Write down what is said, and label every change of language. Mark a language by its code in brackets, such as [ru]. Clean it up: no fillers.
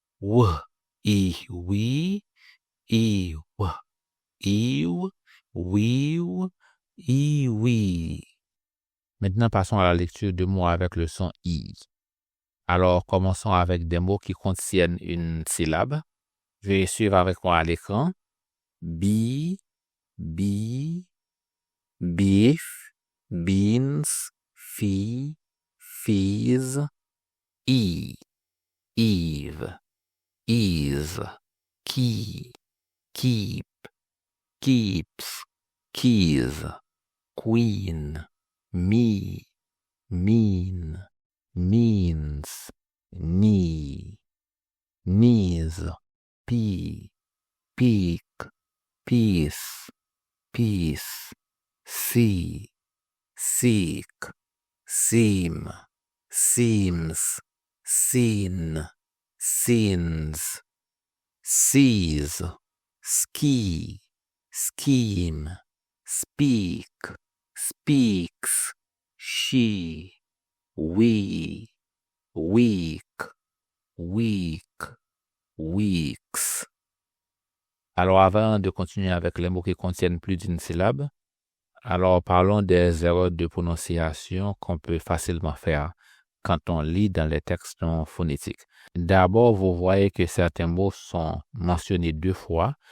[fr] W, iwi, iw, iw, wiw, iwi. Maintenant, passons à la lecture de mots avec le son I. Alors, commençons avec des mots qui contiennent une syllabe. Veuillez suivre avec moi à l'écran. [en] Bi, beef, beans, fee, fees, eve, ease, key, keep, keeps, keys, queen, me, mean, means, knee, knees, pea, peak, peace, peace, see, seek, seem, seems, seen, scenes, seize, ski, scheme, speak, speaks, she, we, week, week, weeks. [fr] Alors, avant de continuer avec les mots qui contiennent plus d'une syllabe, alors parlons des erreurs de prononciation qu'on peut facilement faire quand on lit dans les textes non phonétiques. D'abord, vous voyez que certains mots sont mentionnés 2 fois.